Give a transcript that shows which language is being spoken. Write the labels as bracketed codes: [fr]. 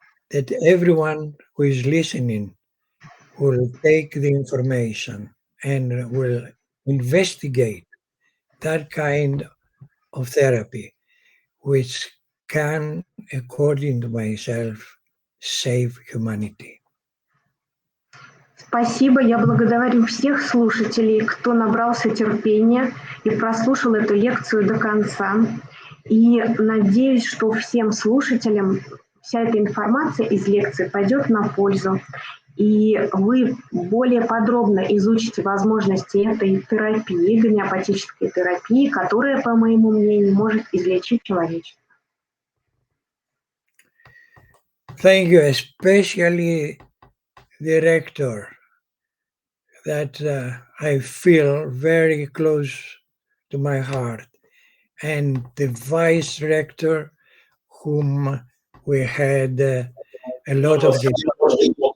[en] that everyone who is listening will take the information and will investigate that kind of therapy, which can, according to myself, save humanity. [ru] Спасибо. Я благодарю всех слушателей, кто набрался терпения и прослушал эту лекцию до конца. И надеюсь, что всем слушателям вся эта информация из лекции пойдет на пользу. И вы более подробно изучите возможности этой терапии, гомеопатической терапии, которая, по моему мнению, может излечить человечество. [en] Thank you, especially the rector, that I feel very close to my heart, and the vice rector, whom we had a lot of discussion.